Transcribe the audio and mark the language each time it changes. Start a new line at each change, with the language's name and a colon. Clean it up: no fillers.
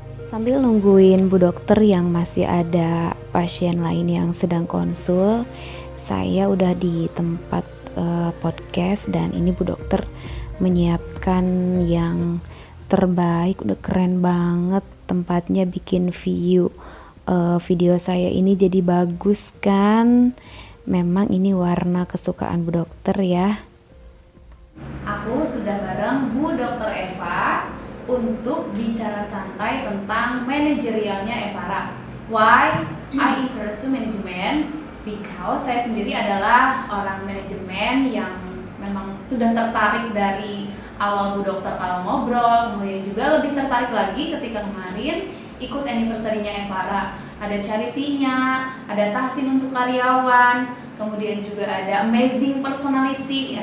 Indonesian: Sambil nungguin Bu Dokter yang masih ada pasien lain yang sedang konsul, saya udah di tempat podcast dan ini Bu Dokter menyiapkan yang terbaik, udah keren banget tempatnya, bikin video saya ini jadi bagus kan. Memang ini warna kesukaan Bu Dokter ya. Aku sudah bareng Bu Dokter Eva untuk bicara santai tentang manajerialnya Evara.
English: Why I interest to management? Because
Indonesian: saya sendiri adalah orang manajemen yang memang sudah tertarik dari awal Bu Dokter kalau ngobrol, kemudian juga lebih tertarik lagi ketika kemarin ikut anniversary-nya Evara. Ada charity-nya, ada tahsin untuk karyawan, kemudian juga ada amazing personality.